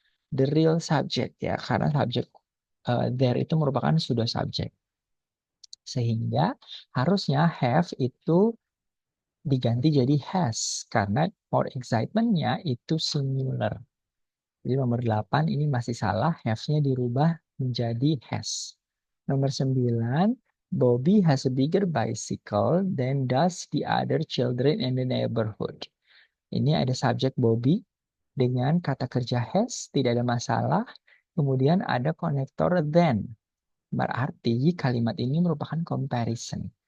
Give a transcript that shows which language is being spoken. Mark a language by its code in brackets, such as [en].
[en] The real subject [id] ya, karena subjek there itu merupakan pseudo subjek. Sehingga harusnya have itu diganti jadi has, karena more excitement-nya itu singular. Jadi nomor 8 ini masih salah, have-nya dirubah menjadi has. Nomor 9, [en] Bobby has a bigger bicycle than does the other children in the neighborhood. [id] Ini ada subjek Bobby dengan kata kerja has, tidak ada masalah. Kemudian ada konektor than. Berarti kalimat ini merupakan comparison.